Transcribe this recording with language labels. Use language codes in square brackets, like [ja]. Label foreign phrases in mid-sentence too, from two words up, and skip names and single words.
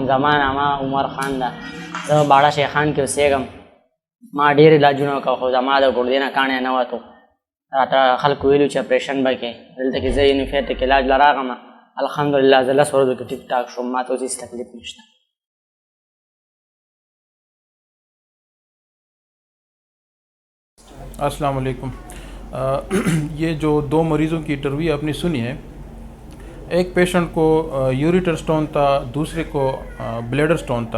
[ps] زما نامه عمر خان ده. زه باړه شیخان کې اوسېږم. ما ډېر علاجونه وکړه خو زما د ګردې نه کاڼی نه وتو. راته خلکو ویلو چې اپریشن به کوې. دلته کې زه هومیوپیتیک علاج له راغلم. الحمدلله زه 10 ورځو کې ټیک ټاک شوم. ما ته اوس هېڅ تکلیف نشته. [ar] السلام علیکم. [ur] یہ جو دو مریضوں کی انٹرویو آپ نے سنی ہے، ایک پیشنٹ کو [en] ureter stone [ur] تھا، دوسرے کو [en] bladder stone [ur] था।